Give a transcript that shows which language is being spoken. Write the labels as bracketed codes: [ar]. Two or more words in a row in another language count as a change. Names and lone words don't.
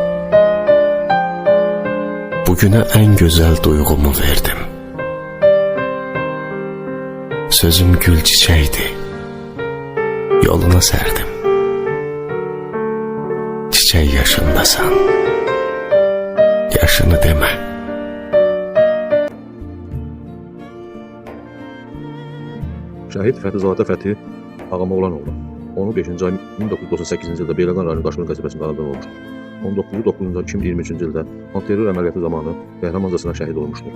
[tr] Bugüne en güzel duygumu verdim. Sözüm gül çiçeğiydi. Yoluna serdim. Çiçeği yaşındasan, yaşını deme. [az] Şəhid Fəthizadə Fəthi Ağamoğlanoğlu 15-ci ay 1998-ci ildə Beyləqan rayonu Daşqın qəsəbəsində anadan olmuşdur. 19-9-cu 2023-cü ildə antiterror əməliyyatı zamanı qəhrəmancasına şəhid olmuşdur.